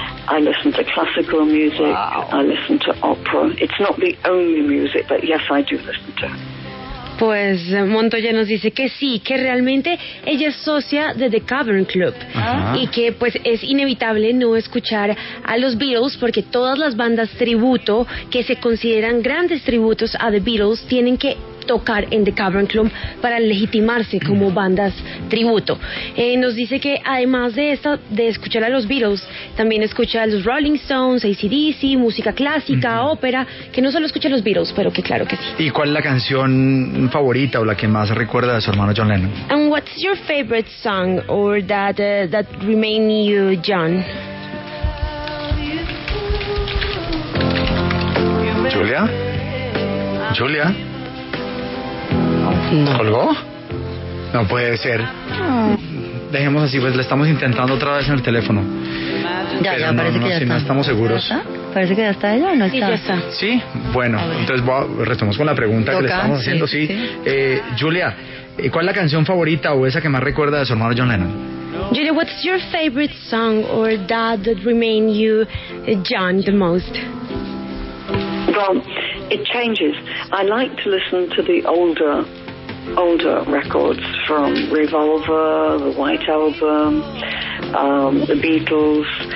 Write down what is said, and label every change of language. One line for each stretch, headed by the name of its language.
English: I listen to classical music. Wow. I listen to opera. It's not the only music, but yes, I do listen to it.
Spanish: Pues Montoya nos dice que sí, que realmente ella es socia de The Cavern Club y que pues es inevitable no escuchar a los Beatles porque todas las bandas tributo que se consideran grandes tributos a The Beatles tienen que tocar en The Cavern Club para legitimarse como bandas tributo. Nos dice que además de escuchar a los Beatles, también escucha a los Rolling Stones, AC/DC, música clásica, ópera, que no solo escucha a los Beatles, pero que claro que sí. ¿Y cuál es la canción favorita o la que más recuerda de su hermano John Lennon?
English: And what's your favorite song or that remain you, John?
Spanish: Julia. No. ¿Colgó? No puede ser. Dejemos así, pues le estamos intentando otra vez en el teléfono. Ya, parece que ya está. No estamos seguros. ¿Ya está? Parece que ya está ella o no está. Sí, ya está. Sí, bueno, entonces retomamos con la pregunta que le estamos haciendo. Sí. Julia, ¿cuál es la canción favorita o esa que más recuerda de su hermano John Lennon?
English: Julia, what's your favorite song or that remain you, John, the most? Well, it changes. I like to listen to the older records from Revolver, the White Album, the Beatles.